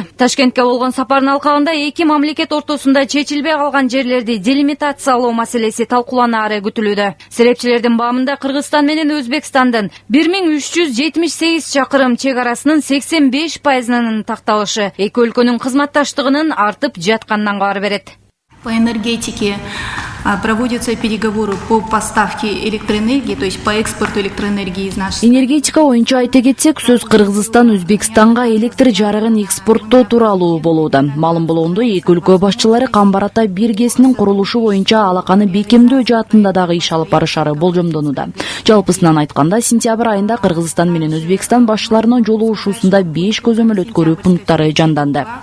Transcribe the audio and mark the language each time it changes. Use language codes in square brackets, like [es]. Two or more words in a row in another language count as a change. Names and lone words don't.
[ky] Ташкентке болгон сапардын алкагында эки мамлекет ортосунда чечилбей калган жерлерди делимитациялоо маселеси талкууланаары күтүлүүдө. Серепчилердин баамында Кыргызстан менен Өзбекстандын 1378 чакырым чек арасынын 85%-нын такталышы эки өлкөнүн кызматташтыгынын артып жатканынан кабар берет. [ru] По энергетике проводятся переговоры по поставке электроэнергии, то есть по экспорту электроэнергии из нашей. [ky] Энергетика боюнча айта кетсек, сөз Кыргызстан Өзбекстанга электр жарыгын экспорттоо тууралуу болууда. Маалым болгондой, эки өлкө башчылары Камбар Ата биргесинин курулушу боюнча алаканы бекемдөө жаатында дагы иш алып барышары болжомдонууда. Жалпысынан айтканда, сентябрь айында Кыргызстан менен Өзбекстан башчыларынын жолугушуусунда 5 көзөмөл өткөрүү пункттары жанданды.